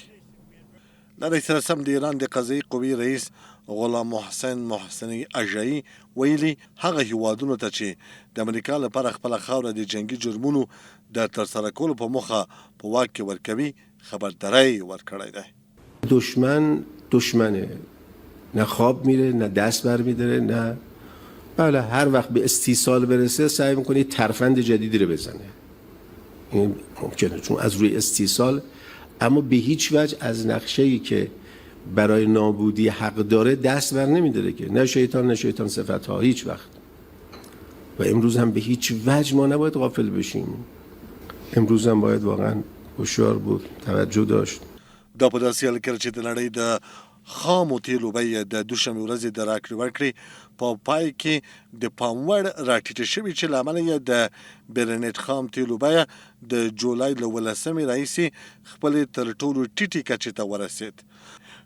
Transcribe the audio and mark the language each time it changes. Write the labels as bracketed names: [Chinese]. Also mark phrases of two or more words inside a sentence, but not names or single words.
[Pashto] له دې سره سم د ایران د قضایي قوې رئیس غلام محسن محسني اژایي ویلي هغه هیوادونو ته چې د امریکا لپاره خپله خاوره د جنګي جرمونو د ترسره کولو په موخه په واک کې ورکوي خبرداری ورکړی دی. [Persian] دشمنه، نه خواب میره، نه دست برمیداره، نه بله هر وقت به استیصال برسه سعی میکنه ترفند جدیدی رو بزنه. این ممکنه چون از روی استیصال، اما به هیچ وجه از نقشه‌ای که برای نابودی حق داره دست بر نمیداره که نه شیطان صفتها هیچ وقت. و امروز هم به هیچ وجه ما نباید غافل بشیم. امروز هم باید واقعا هوشیار بود، توجه داشت. [Pashto] دا په داسې حال کې چې د نړۍ د خامو تیلو بیه د دوشنبې ورځې د راکړې ورکړې په پای کې د پام وړ راټیټه شوې چې له امله یې د برنټ خام تیلو بیه د جولای له 18 راهیسې خپلې تر ټولو ټیټې کچې ته ورسېد.